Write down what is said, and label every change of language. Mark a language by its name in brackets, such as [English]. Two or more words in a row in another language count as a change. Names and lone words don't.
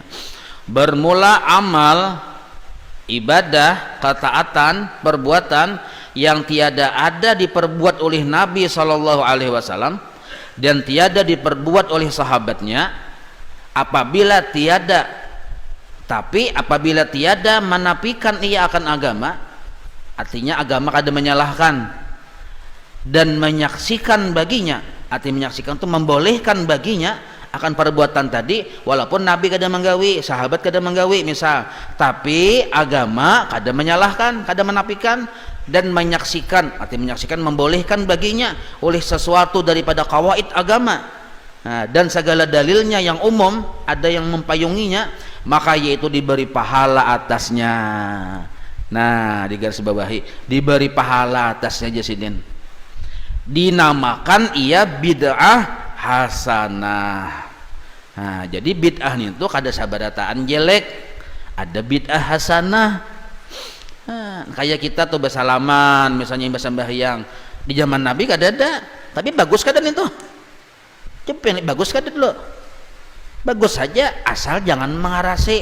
[Malay] Bermula amal, ibadah, ketaatan, perbuatan yang tiada ada diperbuat oleh Nabi [Arabic] صلى الله عليه وسلم [Malay] dan tiada diperbuat oleh sahabatnya, apabila tiada [Banjar] menafikan ia akan agama, artinya agama kada menyalahkan, dan menyaksikan baginya, artinya menyaksikan itu membolehkan baginya akan perbuatan tadi, walaupun Nabi kada menggawi, sahabat kada menggawi misal, tapi agama kada menyalahkan, kada menafikan, [Indonesian] dan menyaksikan, artinya menyaksikan membolehkan baginya oleh sesuatu daripada kawaid agama. Nah, dan segala dalilnya yang umum ada yang mempayunginya, maka yaitu diberi pahala atasnya. [Banjar] Nah, di garis bawahi, diberi pahala atasnya jasidin. [Indonesian] Dinamakan ia [Arabic] بدعة حسنة. [Banjar] Nah, jadi bid'ah itu kada sabarataan jelek, ada [Arabic] بدعة حسنة. [Banjar] Nah, kayak kita tuh bersalaman misalnya sembahyang di zaman Nabi kada ada, tapi bagus kada itu? Cepet bagus kada dulu? Bagus saja asal jangan mengarasi.